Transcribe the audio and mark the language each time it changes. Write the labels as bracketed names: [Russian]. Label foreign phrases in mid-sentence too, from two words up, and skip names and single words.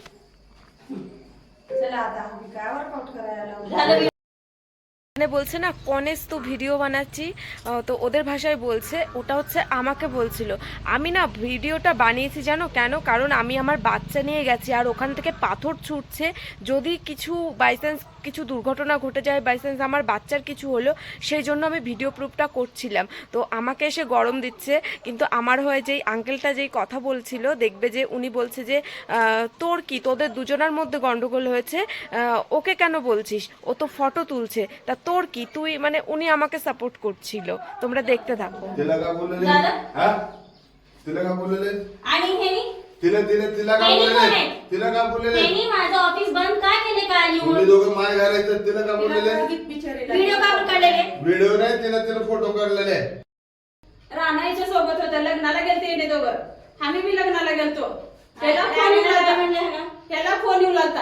[Marathi] चला आता आम्ही काय वर्कआउट करायला झालं [Bangla] মানে বলছে না কনেস তো ভিডিও বানাচ্ছি, তো ওদের ভাষায় বলছে, ওটা হচ্ছে আমাকে বলছিল। আমি না ভিডিওটা বানিয়েছি জানো কেন, কারণ আমি আমার বাচ্চা নিয়ে গেছি, আর ওখান থেকে পাথর ছুটছে, যদি কিছু বাইচান্স কিছু দুর্ঘটনা ঘটে যায়, বাইচান্স আমার বাচ্চার কিছু হলো, সেই জন্য আমি ভিডিও প্রুফটা করছিলাম। তো আমাকে এসে গরম দিচ্ছে, কিন্তু আমার হয়ে যেই আঙ্কেলটা যেই কথা বলছিল, দেখবে যে উনি বলছে যে তোর কি, তোদের দুজনের মধ্যে গন্ডগোল হয়েছে, ওকে কেন বলছিস, ও তো ফটো তুলছে, তা তোর কি, তুই মানে উনি আমাকে সাপোর্ट করছিল। তোমরা দেখতে থাকো। [Marathi] तिला का बोलले हां तिला का बोलले आणि हेनी तिला का बोलले तिला का बोलले हेनी माझं ऑफिस बंद का केले का आली तुम्ही दोघं माय घालायचं तिला का बोलले व्हिडिओ का काढलेले व्हिडिओ नाही तिला फोटो काढलेले राणाईच्या सोबत होत्या, लग्नाला गेलते येणे दोघं, आम्ही बी लग्नाला गेलतो, त्याला फोन येऊ लागला, त्याला फोन येऊ लागला,